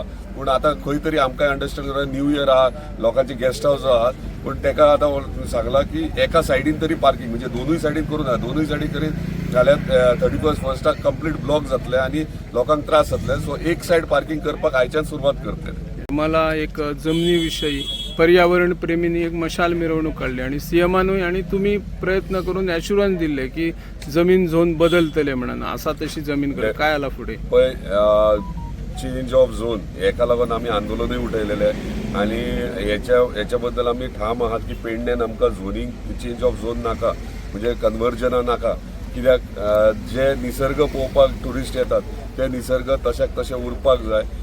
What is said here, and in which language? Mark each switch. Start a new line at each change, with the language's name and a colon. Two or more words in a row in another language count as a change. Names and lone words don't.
Konkani: पूण आतां खंय तरी आमकां अंडरस्टँड करा
English: new year
Konkani: आहा लोकांचे गेस्ट हाऊस आहात. पूण तेका आतां सांगला की एका सायडीन तरी पार्किंग म्हणजे दोनूय सायडीन करून दोनूय सायडीन करीत जाल्यार 31st
English: complete block
Konkani: जातले आनी लोकांक त्रास जातले. सो एक
English: side parking
Konkani: करपाक आयच्यान सुरवात करतले.
Marathi: मला एक जमिनीविषयी पर्यावरण प्रेमींनी एक मशाल मिरवणूक काढली आणि सीएमानूय आणि तुम्ही प्रयत्न करून ॲश्युरन्स दिले की जमीन झोन बदलतले म्हणून. असा तशी जमीन काय आला पुढे?
Konkani: पळय
English: change of zone
Konkani: हेका लागून आमी आंदोलनूय उठयलेले आनी हेच्या बद्दल आमी ठाम आहात की पेडण्यान आमकां
English: zoning change of zone
Konkani: नाका म्हणजे कन्वर्जना नाका. कित्याक जे निसर्ग पळोवपाक ट्युरिस्ट येतात ते निसर्ग तशाक तशें उरपाक जाय.